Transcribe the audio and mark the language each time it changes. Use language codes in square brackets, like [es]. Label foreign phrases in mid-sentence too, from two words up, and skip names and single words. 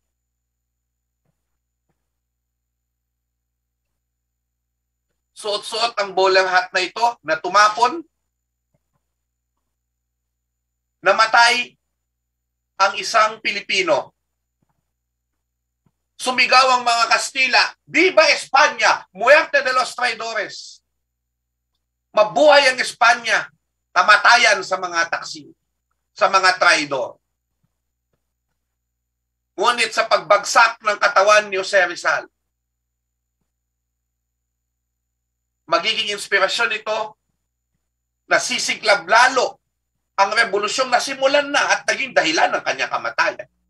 [tl] Suot-suot ang bowler hat na ito na tumapon. Namatay ang isang Pilipino. Sumigaw ang mga Kastila, [es] "Viva España! Muerte de los traidores!" [tl] Mabuhay ang Espanya! Tamatayan sa mga taksil, sa mga traidor. Ngunit sa pagbagsak ng katawan ni Jose Rizal, magiging inspirasyon ito na sisiklab lalo ang revolusyong nasimulan na at naging dahilan ng kanyang kamatayan.